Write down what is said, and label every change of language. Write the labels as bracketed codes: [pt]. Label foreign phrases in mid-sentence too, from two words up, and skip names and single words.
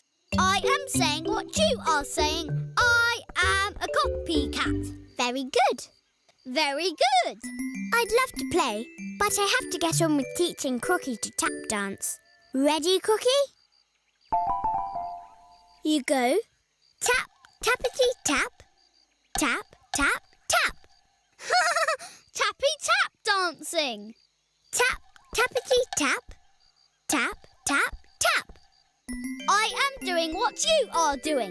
[en] I am saying what you are saying. I am a copycat. Very good. Very good. I'd love to play, but I have to get on with teaching Crocky to tap dance. Ready, Crocky? You go. Tap, tappity tap. Tap, tap, tap. Tappy tap dancing. Tap, tappity tap. Tap, tap, tap. I am doing what you are doing.